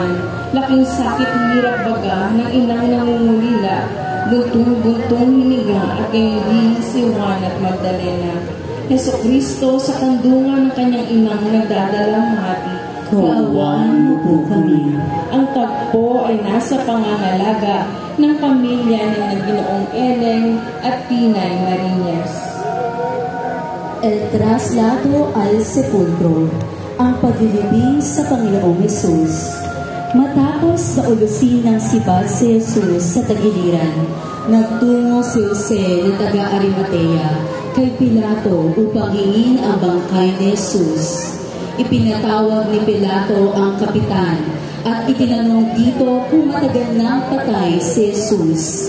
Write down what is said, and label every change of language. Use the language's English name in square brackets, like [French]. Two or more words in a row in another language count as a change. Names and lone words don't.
[Filipino] Laking sakit hirap baga ng inang nangungulila Buntong-buntong hinigang at hindi si Juan at Magdalena. Jesucristo sa kandungan ng kanyang inang nagdadalamhati. Kaawaan mo po kami. Ang tagpo ay nasa pangangalaga ng pamilya ni Ginoong Eleng at Tinay Marinas. [Spanish] El traslado al sepulcro, [Filipino] ang paglilibing sa Panginoong Hesus. Matapos na ulusin ng sibag si Jesus sa tagiliran, nagtungo si Jose na taga-Arimatea kay Pilato upang hingin ang bangkay ni Jesus. Ipinatawag ni Pilato ang kapitan at itinanong dito kung matagal nang patay si Jesus.